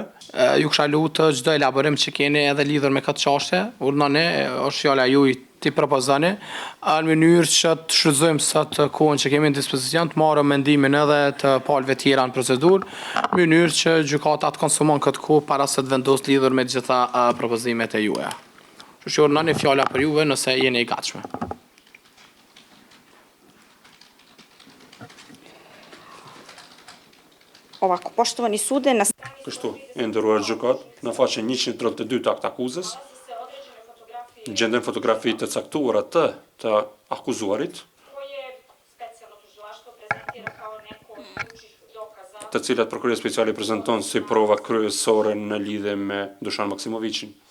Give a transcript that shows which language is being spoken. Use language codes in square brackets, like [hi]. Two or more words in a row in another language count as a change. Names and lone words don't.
[sq] Ju kisha lutë çdo elaborim që keni edhe lidhur me këtë çështje, urdhënoni, është fjala juaj ti propozoni, në mënyrë që të shfrytëzojmë sot kohën që kemi në dispozicion, të marrëm mendimin edhe të palëve tjera në procedurë, në mënyrë që gjykata të konsumon këtë kohë para se të vendosë lidhur me të gjitha propozimet e juaja. Kështu që urdhënoni fjala për juve nëse jeni i gatshme. [sr] Ovako, poštovani sude, na [sq] kështu, e nderuar gjykat, në faqen 132 të akt akuzës, gjenden fotografi të caktuara të akuzuarit, të cilat prokuria speciale prezanton si prova kryesore në lidhje me Dušan Maksimovićin.